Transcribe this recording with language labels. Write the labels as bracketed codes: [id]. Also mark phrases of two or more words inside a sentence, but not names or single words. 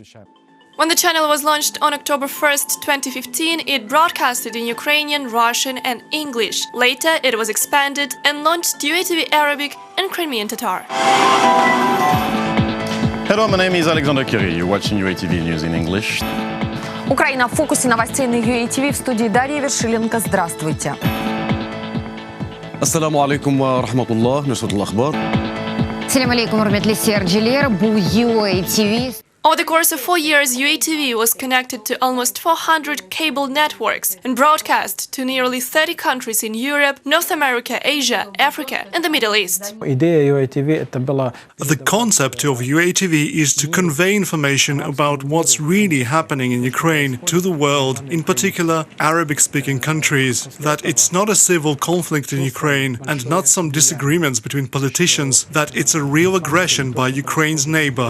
[en] When the channel was launched on October 1st, 2015, it broadcasted in Ukrainian, Russian and English. Later, it was expanded and launched UATV Arabic and Crimean Tatar. Hello, my name is Alexander Kiri. You're watching UATV News in English. [ru] Украина в фокусе новостей на UATV. В студии Дарья Вершиленко. Здравствуйте. [ar] السلام عليكم ورحمة الله. نشرة الأخبار. [crh] Салам алейкум, урматлы сиярджилер. Бу UATV. [en] Over the course of 4 years, UATV was connected to almost 400 cable networks and broadcast to nearly 30 countries in Europe, North America, Asia, Africa and the Middle East. The concept of UATV is to convey information about what's really happening in Ukraine to the world, in particular Arabic-speaking countries, that it's not a civil conflict in Ukraine and not some disagreements between politicians, that it's a real aggression by Ukraine's neighbor.